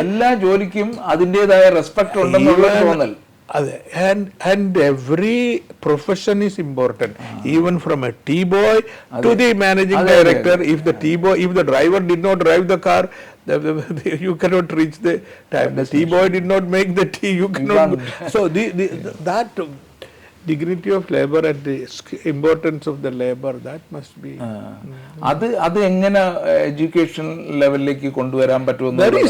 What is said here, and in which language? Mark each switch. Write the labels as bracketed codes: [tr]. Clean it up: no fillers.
[ml] എല്ലാ ജോലിക്കും അതിൻ്റെതായ റെസ്പെക്ട് ഉണ്ടെന്നുള്ള തോന്നൽ. അതെ. [en] And every profession is important, even from a tea boy to the managing director. If the driver did not drive the car, you cannot reach the time. The tea boy did not make the tea, you cannot. So that dignity of labor and the importance of the labor, that must be. [ml] അത് എങ്ങനെ education ലെവലിലേക്ക് കൊണ്ടുവരാൻ പറ്റുമെന്ന്?